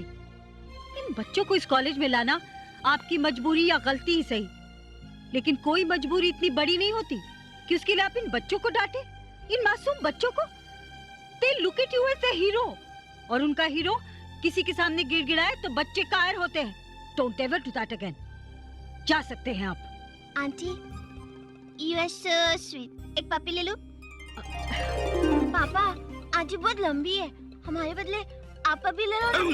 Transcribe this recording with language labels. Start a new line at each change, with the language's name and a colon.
Hindi: इन बच्चों को इस कॉलेज में लाना आपकी मजबूरी या गलती ही सही, लेकिन कोई मजबूरी इतनी बड़ी नहीं होती कि उसके लिए आप इन बच्चों को डांटे, इन मासूम बच्चों को।
English: They look at you as a hero,
Hindi: और उनका हीरो किसी के सामने गिड़गिड़ाए तो बच्चे कायर होते हैं।
English: Don't ever do that again.
Hindi: जा सकते हैं आप।
English: Aunty, you are so sweet.
Hindi: एक पापी ले लो। पापा, आंटी बहुत लंबी है, हमारे बदले आप पापी ले लो।